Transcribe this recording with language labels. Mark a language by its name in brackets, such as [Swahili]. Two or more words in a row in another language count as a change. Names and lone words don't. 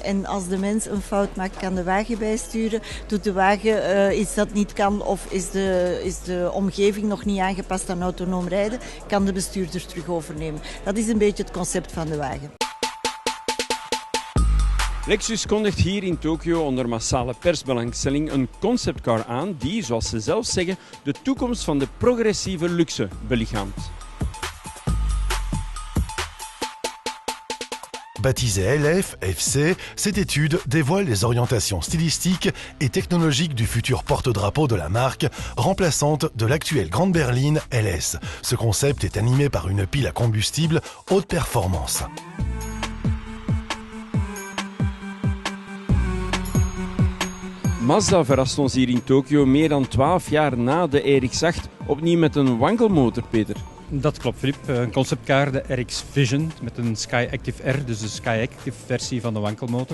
[Dutch] En als de mens een fout maakt, kan de wagen bijsturen. Doet de wagen iets dat niet kan of is de omgeving nog niet aangepast aan autonoom rijden, kan de bestuurder terug overnemen. Dat is een beetje het concept van de wagen. Lexus kondigt hier in Tokio onder massale persbelangstelling een conceptcar aan die, zoals ze zelf zeggen, de toekomst van de progressieve luxe belichaamt. [French] Baptisée LF, FC, cette étude dévoile les orientations stylistiques et technologiques du futur porte-drapeau de la marque, remplaçante de l'actuelle grande berline LS. Ce concept est animé par une pile à combustible haute performance. [Dutch] Mazda verrast ons hier in Tokio meer dan 12 jaar na de RX-8 opnieuw met een wankelmotor, Peter. Dat klopt, Filip. Een conceptcar, de RX Vision, met een Skyactiv R, dus de Skyactiv versie van de wankelmotor.